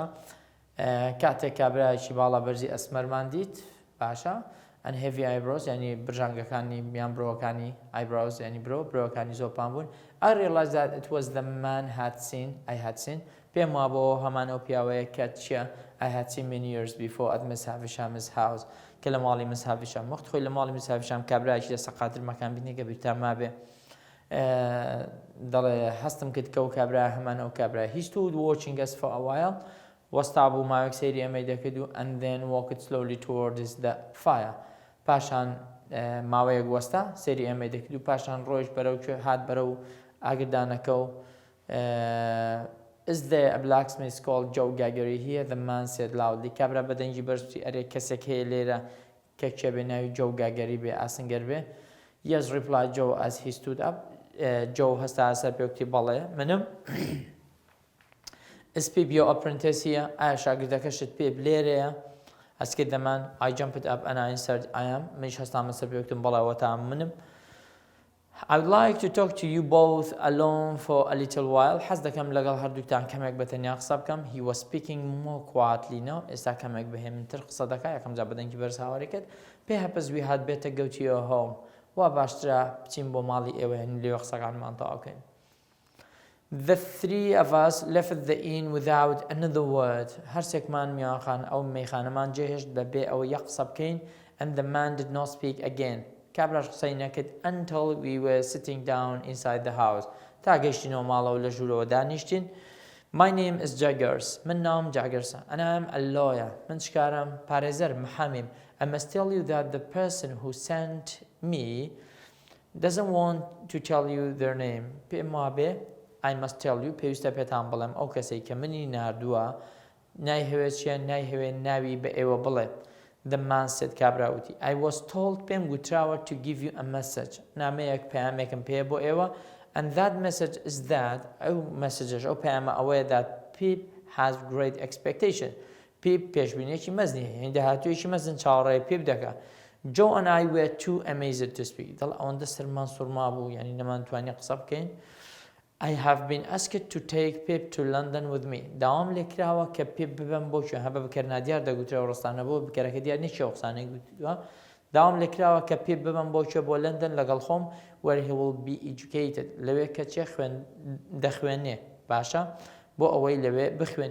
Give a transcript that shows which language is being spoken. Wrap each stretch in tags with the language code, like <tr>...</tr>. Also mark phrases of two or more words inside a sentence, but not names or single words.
<ckb>کاتێک کابرایکی باڵا بەرزی ئەسمەرمان دیت، باشە.</ckb> <en>And heavy eyebrows،</en> <ckb>یعنی برژانگەکانی میان برۆکانی eyebrows، یعنی برۆکانی زۆپان بوون.</ckb> <en>I realized that it was the man I had seen.</en> <ckb>پێم وا بۆ هەمان ئەو پیاوەیە کە چیە</ckb> <en>I had seen many years before at Miss Havisham's house.</en> <ckb>کە لە ماڵی Miss Havisham وەخت خۆی لە ماڵی Miss Havisham کابرایکی لە سەقاتر مەکان بینی کە بیرتان مابێ. دەڵێ هەستم کرد کە ئەو کابرای هەمان ئەو کابرای.</ckb> <en>He stood watching us for a while.</en> <ckb>وەستا بوو ماوەیەک سەیری ئەمەی دەکرد و</ckb> <en>and then walked slowly towards the fire.</en> <ckb>پاشان ماوەیەک وەستا سەیری ئەمەی دەکرد و پاشان ڕۆیشت بەرەو کوێ هات بەرەو ئاگردانەکە و</ckb> <en>Is there a blacksmith called Joe Gaggery here? The man said loudly.</en> <ckb>کابرا بەدەنگی بەرزی ئەرێ کەسێک هەیە لێرە کە کێ بێ ناوی Joe Gaggery بێ ئاسنگەر بێ.</ckb> <en>Yes, replied Joe as he stood up.</en> <ckb>Joe هەستا سەر پێ وتی بەڵێ منم.</ckb> <en>Is Pip your apprentice here?</en> <ckb>ئایا شاگردەکەشت پێ لێرەیە؟</ckb> <en>ئەسکرد the man. I jumped up and I answered I am.</en> <ckb>منیش هەستامە سەر پێ وتم بەڵێ وەتام منم.</ckb> <en>I would like to talk to you both alone for a little while.</en> <ckb>حەز دەکەم لەگەڵ هەردووکتان کەمێک بەتەنیا قسە بکەم.</ckb> <en>He was speaking more quietly now.</en> <ckb>ئێستا کەمێک بەهێمنتر قسە دەکات، یەکەم جا بەدەنگی بەرز هاواری کرد.</ckb> <en>Perhaps we had better go to your home.</en> <ckb>وا باشترە بچین بۆ ماڵی ئێوە هێن لێوە قسەکانمان تەواو بکەین.</ckb> <en>The three of us left the inn without another word.</en> <ckb>هەرسێکمان میوانخان ئەو مەیخانەمان جێهێشت بەبێ ئەوە یەک قسە بکەین.</ckb> <en>And the man did not speak again.</en> <ckb>کابراش قسەی نەکرد</ckb> <en>until we were sitting down inside the house.</en> <ckb>تا گەیشتینەوە ماڵەوە لە ژوورەوە دانیشتین.</ckb> <en>My name is Jaggers.</en> <ckb>من ناوم جاگرسە.</ckb> <en>And I am a lawyer.</en> <ckb>من شکارم پارێزەر محامیم.</ckb> <en>I must tell you that the person who sent me doesn't want to tell you their name.</en> <ckb>پێم وابێ</ckb> <en>I must tell you</en> <ckb>پێویستە پێتان بڵێم ئەو کەسەی کە منی ناردووە نایهەوێت چیە نایهەوێت ناوی بە ئێوە بڵێ.</ckb> <en>The man said کابراوتی I was told</en> <ckb>پێم گوتراوە</ckb> <en>to give you a message.</en> <ckb>نامەیەک پەیامێکم پێ بۆ ئێوە</ckb> <en>and that message is that</en> <ckb>ئەو مەسەجەش ئەو پەیامە ئەوەیە</ckb> <en>that Pip has great expectation.</en> <ckb>Pip پێشبینیێکی مەزنی هەیە داهاتوویەکی مەزن چاوەڕێی Pip دەکات.</ckb> <en>Joe and I were too amazed to speak.</en> <ckb>دڵ ئەوەندە سەرمان سوورما بوو یعنی نەمانتوانی قسە بکەین.</ckb> <en>I have been asked to take Pip to London with me.</en> <ckb>داوام لێکراوە کە Pip ببەم بۆ کوێ هەبە بکەرنا دیار دەگوترەوە ڕستانە بۆ بکەرەکە دیار نەچێ قسانەی گوتووە. داوام لێکراوە کە Pip ببەم بۆ کوێ بۆ لندن لەگەڵ خۆم</ckb> <en>where he will be educated.</en> <ckb>لەوێ کە چێ دەخوێنێ باشە بۆ ئەوەی لەوێ بخوێنێ.</ckb>